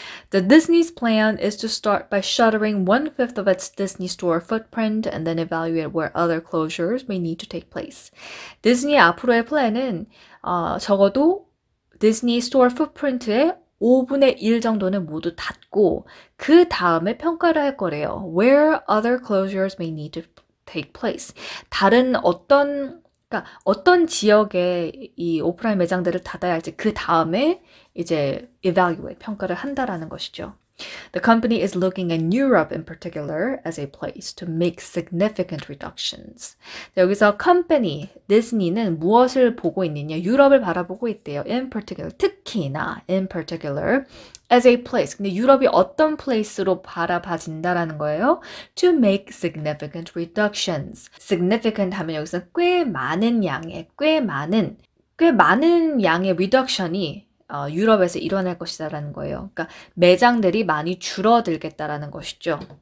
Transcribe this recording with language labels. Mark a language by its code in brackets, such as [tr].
[en] The Disney's plan is to start by shuttering 1/5 of its Disney store footprint and then evaluate where other closures may need to take place. [ko] 디즈니의 앞으로의 플랜은 적어도 디즈니 스토어 풋프린트의 5분의 1 정도는 모두 닫고 그 다음에 평가를 할 거래요. [en] Where other closures may need to take place. [ko] 다른 어떤 지역에 이 오프라인 매장들을 닫아야 할지 그 다음에 이제 evaluate, 평가를 한다라는 것이죠. [en] The company is looking at Europe in particular as a place to make significant reductions. [ko] 여기서 company, 디즈니는 무엇을 보고 있느냐? 유럽을 바라보고 있대요. [en] In particular, [ko] 특히나 [en] in particular as a place. [ko] 근데 유럽이 어떤 place로 바라봐진다라는 거예요? [en] To make significant reductions. [ko] significant 하면 여기서 꽤 많은 양의, 꽤 많은 꽤 많은 양의 리덕션이 유럽에서 일어날 것이다라는 거예요. 그러니까 매장들이 많이 줄어들겠다라는 것이죠.